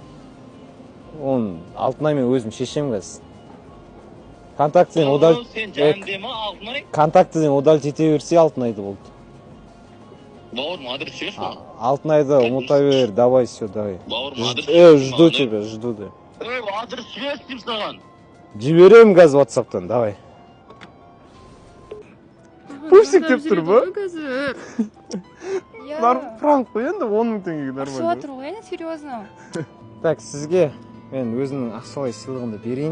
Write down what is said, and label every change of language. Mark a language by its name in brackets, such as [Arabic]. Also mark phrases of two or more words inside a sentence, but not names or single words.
[Kazakh] Оны Алтынай мен өзім шешем қазір. Контактіден удалить... Сен жайымде ма, Алтынай? Контактіден удалить ете берсе Алтынайды болды. Бауырым, адрес жіберші ма? Алтынайды ұмыта бер, [Russian] давай, все, давай. [Kazakh] Бауырым, адрес жіберші ма? [Russian] Жду тебя, жду да. [Kazakh] Адрес жіберші дейм саған. Жіберем қазір WhatsApp-тан, давай. Пупсик деп тұр ба? Пранк қой енді 10 000 теңгеге нормально. Ашып отыр ғой, серьезно. Так, сізге мен өзімнің ақшалай сыйлығымды берейін.